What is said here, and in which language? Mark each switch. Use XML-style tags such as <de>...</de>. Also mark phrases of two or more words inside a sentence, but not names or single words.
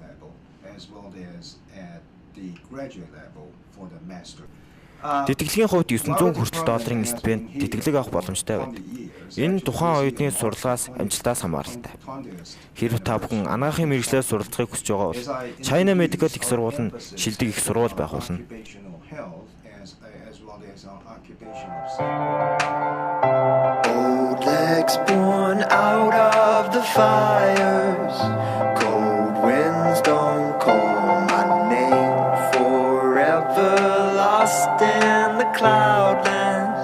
<mn>Тэтгэлгийн хувьд $900 хүртэл долларын стипенд тэтгэлэг авах боломжтой байна. Энэ нь тухайн оюутны сурлагаас амжилтаас хамааралтай. Хэрв та бүхэн анагаахын мэргэжлээр суралцахыг хүсэж байгаа бол China Medical их сургууль нь шилдэг их сургууль байх болно.</mn> <en>Old legs born out of the fires, cold winds don't call my name, forever lost in the cloudlands.</en>